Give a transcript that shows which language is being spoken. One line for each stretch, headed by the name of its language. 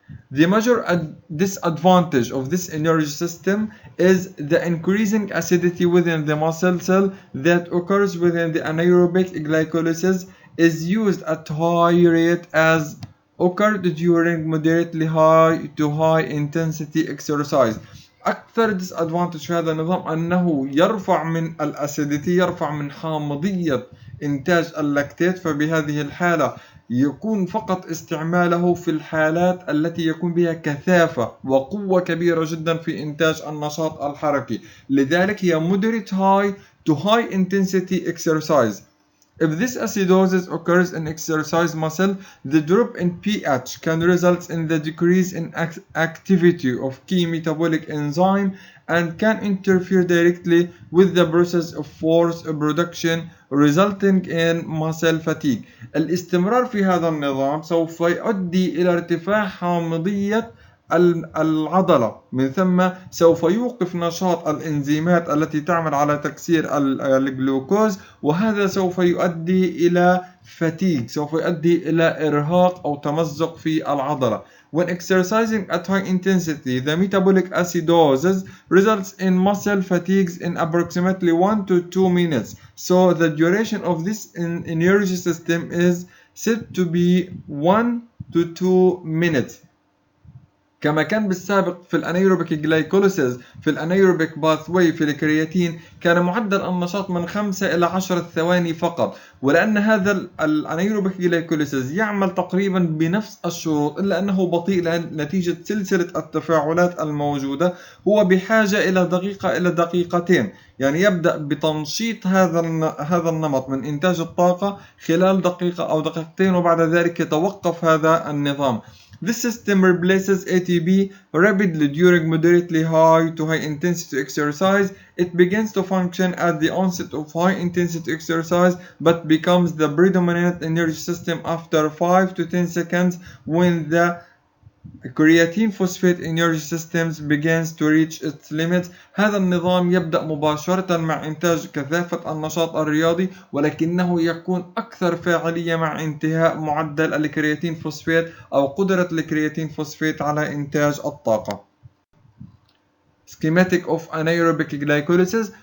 English: The major disadvantage of this energy system is the increasing acidity within the muscle cell that occurs within the anaerobic glycolysis is used at high rate as occurred during moderately high to high intensity exercise.
Arabic: أكثر disadvantage في هذا النظام أنه يرفع من الأسيديتي، يرفع من حامضية إنتاج اللاكتيت، فبهذه الحالة يكون فقط استعماله في الحالات التي يكون بها كثافة وقوة كبيرة جدا في إنتاج النشاط الحركي. لذلك هي
English: moderate high to high intensity exercise. If this acidosis occurs in exercise muscle, the drop in pH can result in the decrease in activity of key metabolic enzyme and can interfere directly with the process of force production resulting in muscle fatigue.
Arabic: الاستمرار في هذا النظام سوف يؤدي إلى ارتفاع حامضية العضلة، من ثم سوف يوقف نشاط الإنزيمات التي تعمل على تكسير الجلوكوز، وهذا سوف يؤدي إلى fatigue، سوف يؤدي إلى إرهاق أو تمزق في العضلة.
English: When exercising at high intensity, the metabolic acidosis results in muscle fatigues in approximately 1 to 2 minutes. So the duration of this energy system is said to be 1 to 2 minutes.
Arabic: كما كان بالسابق في الانايروبيك جلايكوليسيس في الانايروبيك باثوي في الكرياتين كان معدل النشاط من 5 إلى 10 ثواني فقط، ولأن هذا الانايروبيك جلايكوليسيس يعمل تقريبا بنفس الشروط إلا أنه بطيء نتيجة سلسلة التفاعلات الموجودة، هو بحاجة إلى دقيقة إلى دقيقتين، يعني يبدأ بتنشيط هذا النمط من إنتاج الطاقة خلال دقيقة أو دقيقتين، وبعد ذلك يتوقف هذا النظام.
English: This system replaces ATP rapidly during moderately high to high intensity exercise. It begins to function at the onset of high intensity exercise but becomes the predominant energy system after 5 to 10 seconds when the creatine phosphate energy systems begins to reach its limits.
Arabic: هذا النظام يبدأ مباشرة مع إنتاج كثافة النشاط الرياضي، ولكنه يكون أكثر فاعلية مع انتهاء معدل الكرياتين فوسفات أو قدرة الكرياتين فوسفات على إنتاج الطاقة.
English: Schematic of anaerobic glycolysis.